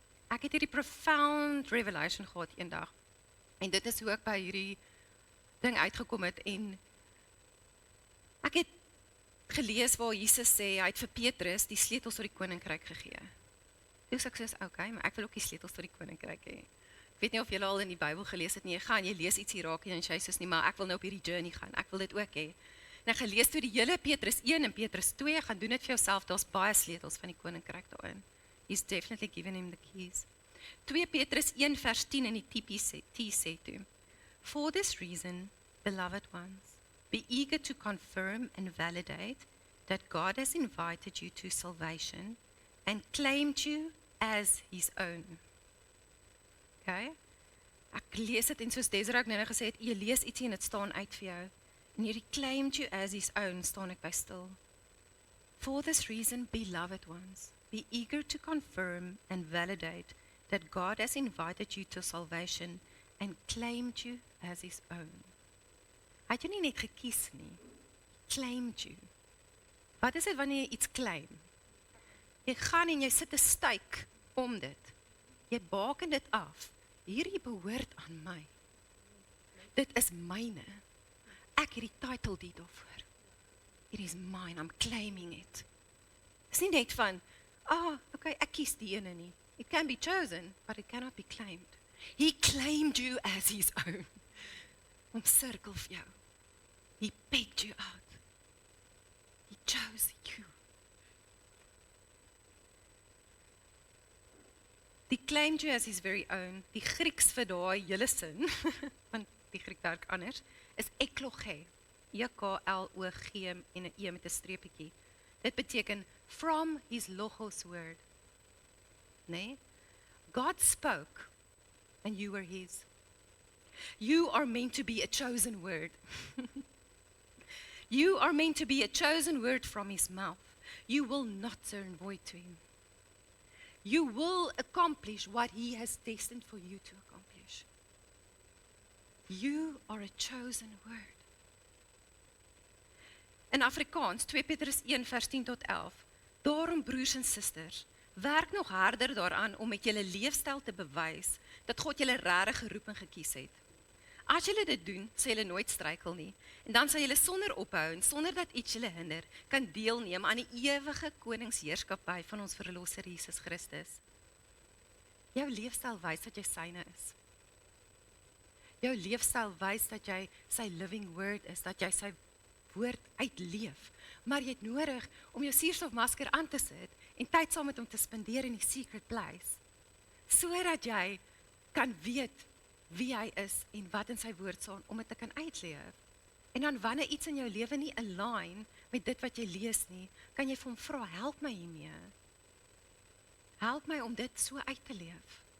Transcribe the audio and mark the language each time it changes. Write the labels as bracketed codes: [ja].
[af] Ek het hierdie [en] profound revelation [af] gehad eendag, en dit is hoe ek by hierdie ding uitgekom het, en ek het gelees waar Jesus sê, hy het vir Petrus die sleutels tot die koninkryk gegee. Dus ek sê, okay, maar ek wil ook die sleutels tot die koninkryk hê. Ek weet nie of julle al in die Bybel gelees het nie, jy lees iets hier raak en jy sê nie, maar ek wil nou op hierdie journey gaan, ek wil dit ook hê. En ek gelees toe die hele Petrus 1 en Petrus 2, gaan doen dit vir jouself, daar's baie sleutels van die koninkryk daarin. [en] He's definitely given him the keys. [af] 2 Petrus 1 vers 10 in die TPT sê toe, [en] For this reason, beloved ones, be eager to confirm and validate that God has invited you to salvation and claimed you as his own. Okay? [af] Ek lees dit en soos Desiree ook nou gesê het, jy lees ietsie en dit staan uit vir jou. En hierdie [en] claimed you as his own, [af] staan ek by stil. [en] For this reason, beloved ones, be eager to confirm and validate that God has invited you to salvation and claimed you as his own. [af] Hy het jou nie net gekies nie, [en] claimed you. [af] Wat is dit wanneer jy iets claim? Jy gaan en jy sit 'n stake om dit. Jy baken dit af. Hierdie behoort aan my. Dit is myne. Ek het die title deed daarvoor. [en] It is mine, I'm claiming it. [af] Dis nie net van, okay, ek kies die ene nie. [en] It can be chosen, but it cannot be claimed. He claimed you as his own. [af] Omsirkel vir jou. [en] He picked you out. He chose you. Die claimed you as his very own. [af] Die Grieks vir daai hele sin, want die Griek werk anders, is ekloge. E-K-L-O-G en 'n E met 'n streepietjie. Dit beteken [en] from his logos word. [af] Nee? [en] God spoke and you were his. You are meant to be a chosen word. You are meant to be a chosen word from his mouth. You will not turn void to him. You will accomplish what he has destined for you to accomplish. You are a chosen word. [af] In Afrikaans, 2 Petrus 1 vers 10 tot 11. Daarom broers en susters, werk nog harder daaraan om met julle leefstyl te bewys dat God julle regtig geroep en gekies het. As julle dit doen, sal julle nooit struikel nie, en dan sal julle sonder ophou en sonder dat iets julle hinder, kan deelneem aan die ewige koningsheerskappy van ons verlosser Jesus Christus. Jou leefstyl wys dat jy syne is. Jou leefstyl wys dat jy sy [en] living word [af] is, dat jy sy woord uitleef, maar jy het nodig om jou suurstofmasker aan te sit en tyd saam met hom te spandeer in die [en] secret place, [af] sodat jy kan weet wie hy is en wat in sy woord staan om dit te kan uitleef. En dan wanneer iets in jou lewe nie align met dit wat jy lees nie, kan jy vir hom vra, help my hiermee. Help my om dit so uit te leef.